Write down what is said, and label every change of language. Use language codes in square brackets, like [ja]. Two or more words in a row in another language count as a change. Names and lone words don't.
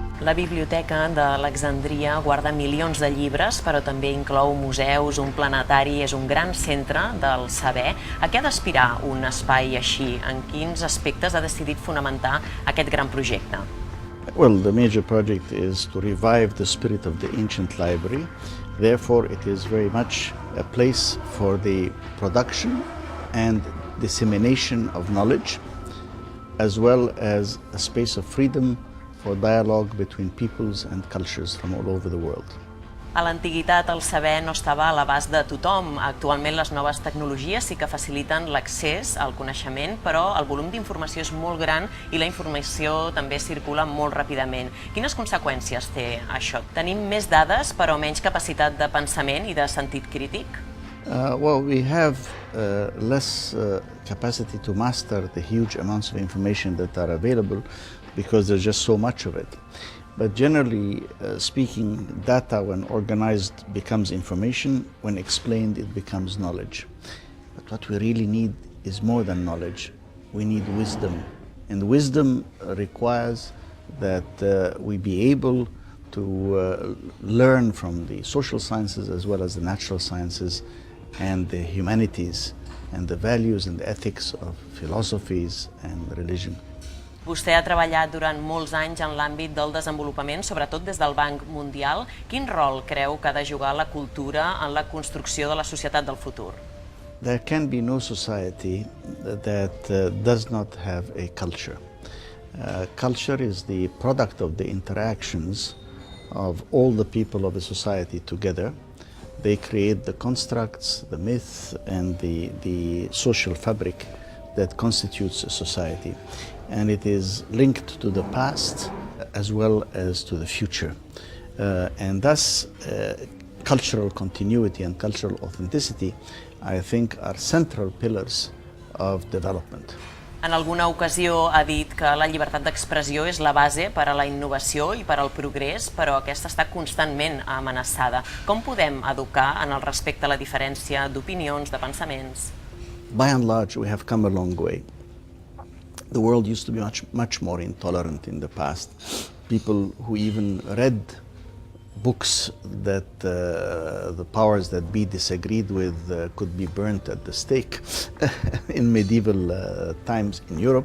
[ca] La Biblioteca de Alexandria guarda milions de llibres, però també inclou museus, un planetari, és un gran centre del saber. A què ha d'aspirar un espai així? En quins aspectes ha decidit fonamentar aquest gran projecte? [en] Well, the major project is to revive the spirit of the ancient library. Therefore, it is very much a place for the production and dissemination of knowledge, as well as a space of freedom for dialogue between peoples and cultures from all over the world. [ca] A l'antiguitat el saber no estava a l'abast de tothom. Actualment les noves tecnologies sí que faciliten l'accés al coneixement, però el volum d'informació és molt gran i la informació també circula molt ràpidament. Quines conseqüències té això? Tenim més dades però menys capacitat de pensament i de sentit crític? [en] Well, we have less capacity to master the huge amounts of information that are available because there's just so much of it. But generally speaking, data when organized becomes information, when explained it becomes knowledge. But what we really need is more than knowledge. We need wisdom. And wisdom requires that we be able to learn from the social sciences as well as the natural sciences and the humanities and the values and the ethics of philosophies and religion. [ca] Vostè ha treballat durant molts anys en l'àmbit del desenvolupament, sobretot des del Banc Mundial. Quin rol creu que ha de jugar la cultura en la construcció de la societat del futur? [en] There can be no society that does not have a culture. Culture is the product of the interactions of all the people of a society together. They create the constructs, the myth, and the social fabric that constitutes a society. And it is linked to the past as well as to the future. And thus, cultural continuity and cultural authenticity, I think, are central pillars of development. [ca] En alguna ocasió ha dit que la llibertat d'expressió és la base per a la innovació i per al progrés, però aquesta està constantment amenaçada. Com podem educar en el respecte a la diferència d'opinions, de pensaments? [en] By and large, we have come a long way. The world used to be much more intolerant in the past. People who even read books that the powers that be disagreed with could be burnt at the stake in medieval times in Europe.